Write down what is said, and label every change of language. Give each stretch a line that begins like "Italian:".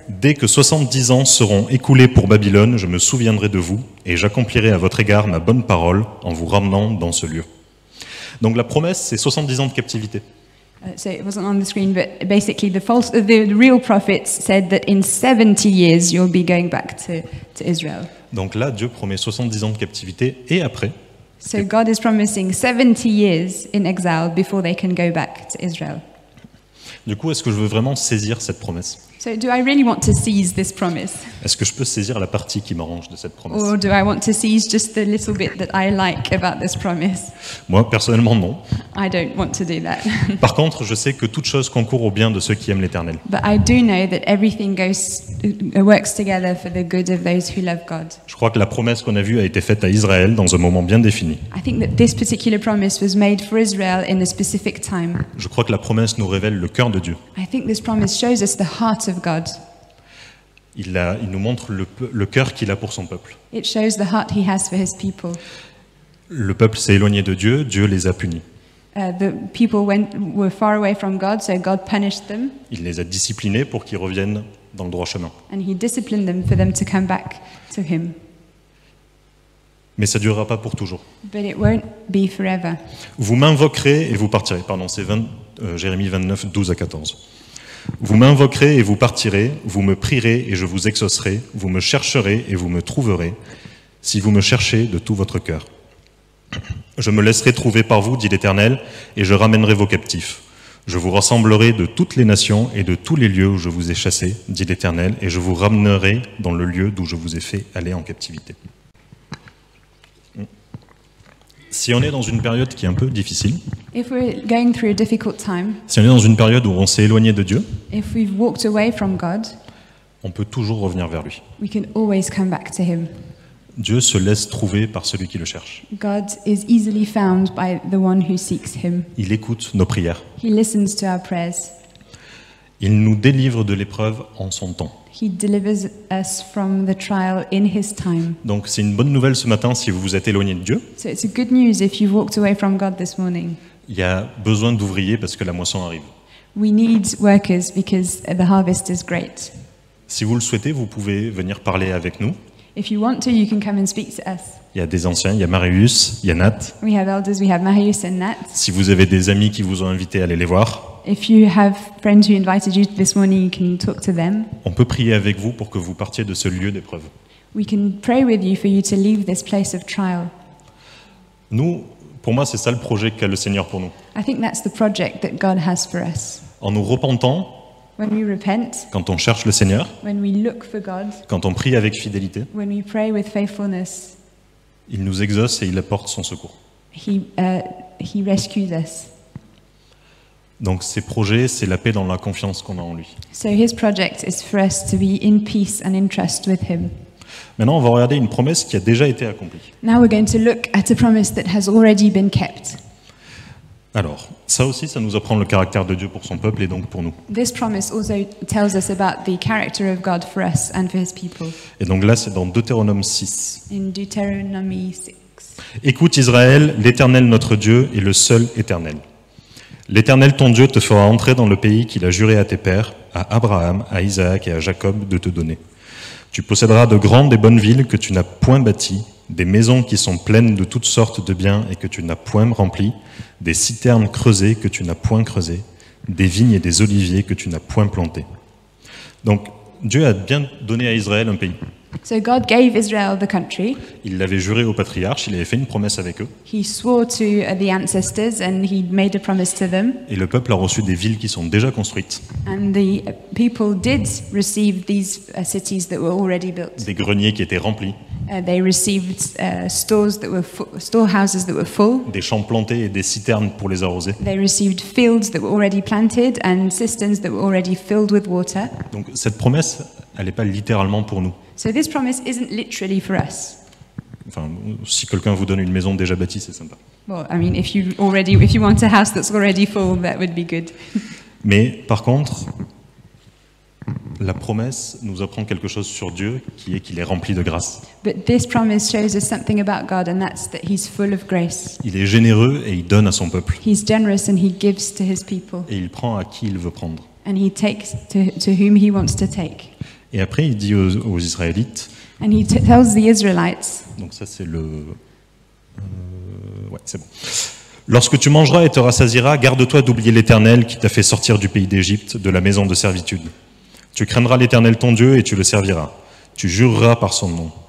French: Dès que 70 ans seront écoulés pour Babylone, je me souviendrai de vous et j'accomplirai à votre égard ma bonne parole en vous ramenant dans ce lieu. Donc la promesse, c'est 70 ans de captivité.
English: So it wasn't on the screen, but basically the real prophets said that in 70 years you'll be going back to Israel.
French: Donc là, Dieu promet 70 ans de captivité et après,
English: So God is promising 70 years in exile before they can go back to Israel.
French: du coup, est-ce que je veux vraiment saisir cette promesse?
English: So do I really want to seize this promise?
French: Est-ce que je peux saisir la partie qui m'arrange de cette promesse?
English: Or do I want to seize just the little bit that I like about this promise?
French: Moi, personnellement, non.
English: I don't want to do that.
French: Par contre, je sais que toute chose concourt au bien de ceux qui aiment l'Éternel.
English: But I do know that everything works together for the good of those who love God.
French: Je crois que la promesse qu'on a vue a été faite à Israël dans un moment bien défini.
English: I think that this particular promise was made for Israel in a specific time.
French: Je crois que la promesse nous révèle le cœur de Dieu.
English: I think this promise shows us the heart of God.
French: Il nous montre le cœur qu'il a pour son peuple.
English: It shows the heart he has for his people.
French: Le peuple s'est éloigné de Dieu, Dieu les a punis.
English: The people were far away from God, so God punished them,
French: Il les a disciplinés pour qu'ils reviennent dans le droit chemin.
English: and he disciplined them for them to come back to him.
French: Mais ça ne durera pas pour toujours.
English: But it won't be forever.
French: Vous m'invoquerez et vous partirez. Pardon, c'est Jérémie 29, 12 à 14. Vous m'invoquerez et vous partirez, vous me prierez et je vous exaucerai, vous me chercherez et vous me trouverez, si vous me cherchez de tout votre cœur. Je me laisserai trouver par vous, dit l'Éternel, et je ramènerai vos captifs. Je vous rassemblerai de toutes les nations et de tous les lieux où je vous ai chassés, dit l'Éternel, et je vous ramènerai dans le lieu d'où je vous ai fait aller en captivité. Si on est dans une période qui est un peu difficile,
English: If we're going through a difficult time,
French: si on est dans une période où on s'est éloigné de Dieu,
English: if we've walked away from God,
French: on peut toujours revenir vers lui.
English: we can always come back to him.
French: Dieu se laisse trouver par celui qui le cherche.
English: God is easily found by the one who seeks him.
French: Il écoute nos prières.
English: He listens to our prayers.
French: Il nous délivre de l'épreuve en son temps.
English: He delivers us from the trial in his time.
French: Donc c'est une bonne nouvelle ce matin si vous vous êtes éloigné de Dieu.
English: So it's a good news if you've walked away from God this morning.
French: Il y a besoin d'ouvriers parce que la moisson arrive.
English: We need workers because the harvest is great.
French: Si vous le souhaitez, vous pouvez venir parler avec nous.
English: If you want to, you can come and speak to us.
French: Il y a des anciens, il y a Marius, il y a Nat.
English: We have elders, we have Marius and Nat.
French: Si vous avez des amis qui vous ont invité à aller les voir,
English: If you have friends who invited you this morning, you can talk to them.
French: on peut prier avec vous pour que vous partiez de ce lieu d'épreuve.
English: We can pray with you for you to leave this place of trial.
French: Nous, Pour moi, c'est ça le projet qu'a le Seigneur pour nous.
English: I think that's the project that God has for us.
French: En nous repentant,
English: When we repent,
French: quand on cherche le Seigneur,
English: when we look for God,
French: quand on prie avec fidélité,
English: when we pray with faithfulness,
French: il nous exauce et il apporte son secours.
English: He rescues us.
French: Donc ces projets, c'est la paix dans la confiance qu'on a en lui.
English: So His project is for us to be in peace and in trust with Him.
French: Maintenant, on va regarder une promesse qui a déjà été accomplie.
English: Now we're going to look at a promise that has already been kept.
French: Alors, ça aussi, ça nous apprend le caractère de Dieu pour son peuple et donc pour nous.
English: This promise also tells us about the character of God for us and for His people.
French: Et donc là, c'est dans Deutéronome 6.
English: In Deuteronomy 6.
French: Écoute Israël, l'Éternel notre Dieu est le seul éternel. L'Éternel ton Dieu te fera entrer dans le pays qu'il a juré à tes pères, à Abraham, à Isaac et à Jacob de te donner. Tu posséderas de grandes et bonnes villes que tu n'as point bâties, des maisons qui sont pleines de toutes sortes de biens et que tu n'as point remplies, des citernes creusées que tu n'as point creusées, des vignes et des oliviers que tu n'as point plantés. Donc Dieu a bien donné à Israël un pays.
English: So God gave Israel the country.
French: Il l'avait juré aux patriarches, il avait fait une promesse avec eux.
English: He swore to the ancestors and He made a promise to them.
French: Et le peuple a reçu des villes qui sont déjà construites,
English: And the people did receive these cities that were already built.
French: des greniers qui étaient remplis,
English: They received storehouses that were full.
French: des champs plantés et des citernes pour les arroser.
English: They received fields that were already planted and cisterns that were already filled with water.
French: Donc cette promesse, elle n'est pas littéralement pour nous.
English: So this promise isn't literally for us.
French: Enfin, si quelqu'un vous donne une maison déjà bâtie, c'est sympa.
English: Well, I mean, if you want a house that's already full, that would be good.
French: Mais par contre, la promesse nous apprend quelque chose sur Dieu, qui est qu'il est rempli de grâce.
English: But this promise shows us something about God, and that's that He's full of grace.
French: Il est généreux et il donne à son peuple.
English: He's generous and He gives to His people,
French: Et il prend à qui il veut prendre.
English: and He takes to whom He wants to take.
French: Et après, il dit aux Israélites,
English: And He tells the Israelites,
French: donc ça c'est le... ouais, c'est bon. Lorsque tu mangeras et te rassasieras, garde-toi d'oublier l'Éternel qui t'a fait sortir du pays d'Égypte, de la maison de servitude. Tu craindras l'Éternel ton Dieu et tu le serviras. Tu jureras par son nom.